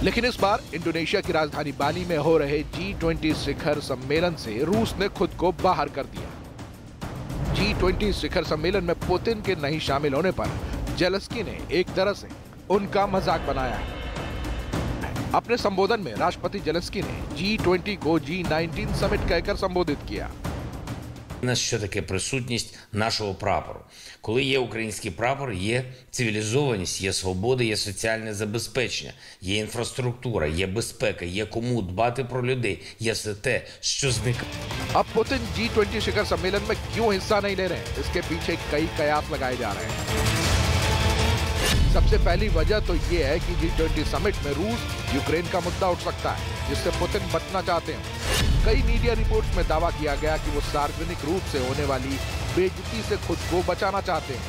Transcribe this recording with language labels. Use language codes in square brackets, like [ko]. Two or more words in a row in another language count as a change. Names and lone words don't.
[hi] लेकिन इस बार इंडोनेशिया की राजधानी बाली में हो रहे G20 शिखर सम्मेलन से रूस ने खुद को बाहर कर दिया। G20 शिखर सम्मेलन में पुतिन के नहीं शामिल होने पर ज़ेलेंस्की ने एक तरह से उनका मजाक बनाया है। अपने संबोधन में राष्ट्रपति ज़ेलेंस्की ने G20 को G19 समिट कहकर संबोधित किया। [uk] У нас що таке присутність нашого прапору? Коли є український прапор, є цивілізованість, є свобода, є соціальне забезпечення, є інфраструктура, є безпека, є кому дбати про людей, є все те, що зникає. [hi] अब पुतिन G20 शिखर सम्मेलन में क्यों हिस्सा नहीं ले रहे हैं, इसके पीछे कई कयास लगाए जा रहे हैं। सबसे पहली वजह तो ये है कि G20 समिट में रूस यूक्रेन का मुद्दा उठ सकता है, जिससे पुतिन बचना चाहते हैं। कई [en] media reports [hi] में दावा किया गया कि वो सार्वजनिक रूप से होने वाली बेइज्जती से खुद को बचाना चाहते हैं।